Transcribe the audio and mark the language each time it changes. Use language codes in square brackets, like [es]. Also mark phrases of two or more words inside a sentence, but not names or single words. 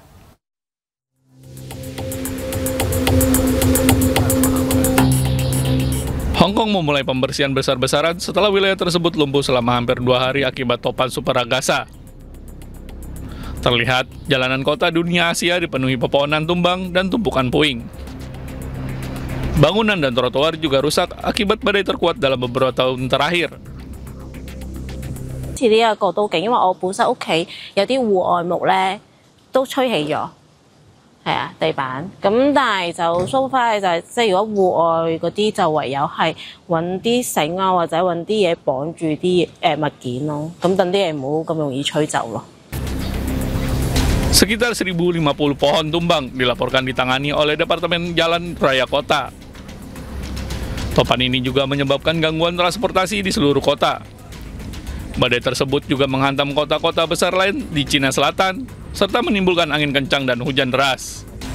[id] Hong Kong memulai pembersihan besar-besaran setelah wilayah tersebut lumpuh selama hampir 2 hari akibat topan super ragasa. Terlihat jalanan kota dunia Asia dipenuhi pepohonan tumbang dan tumpukan puing. Bangunan dan trotoar juga rusak akibat badai terkuat dalam beberapa tahun terakhir. [yue] 呢一個都勁，因為我本身屋企有啲戶外木咧都吹起咗，係啊地板。咁但係就 [en] so far [yue] 就係即係如果戶外嗰啲就唯有係揾啲繩啊或者揾啲嘢綁住啲物件咯，咁等啲嘢唔好咁容易吹走咯。 [id] Sekitar 1.050 pohon tumbang dilaporkan ditangani oleh Departemen Jalan Raya Kota. Topan ini juga menyebabkan gangguan transportasi di seluruh kota. Badai tersebut juga menghantam kota-kota besar lain di Cina Selatan, serta menimbulkan angin kencang dan hujan deras.